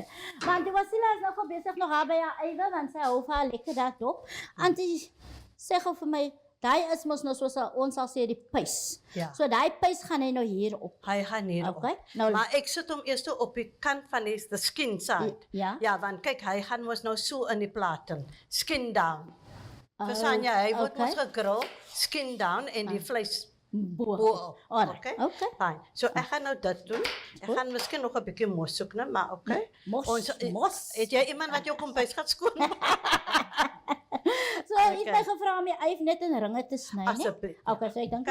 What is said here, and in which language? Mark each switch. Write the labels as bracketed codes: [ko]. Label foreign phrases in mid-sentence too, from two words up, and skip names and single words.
[af] Maar Auntie Wasila is nog besig nog haar by haar eie, want sy hou vir haar lekker daarop. Auntie, sê gou vir my, daai is mos nou soos ons sal sê die puis. Ja. So daai puis gaan hy nou hier op. Hy gaan hier [en] Okay, [af] op. nou- Maar ek sit hom eers op die kant van die [en] skin side. [af] Ja. Ja, want kyk, hy gaan mos nou so in die platen. [en] Skin down. [af] Verstaan jy? Hy word mos gegrill, [en] skin down [af] en die vleis [en] Bo. Alright. Okay. [af] Fine. So ek gaan nou dit doen. Ek gaan miskien nog 'n bietjie mos soek, né, maar okay. Mos. Het jy iemand wat jou kombuis gaan skoon? So, jy het my gevra om die yf net in ringe te sny, né? Asseblief. Okay, so ek dink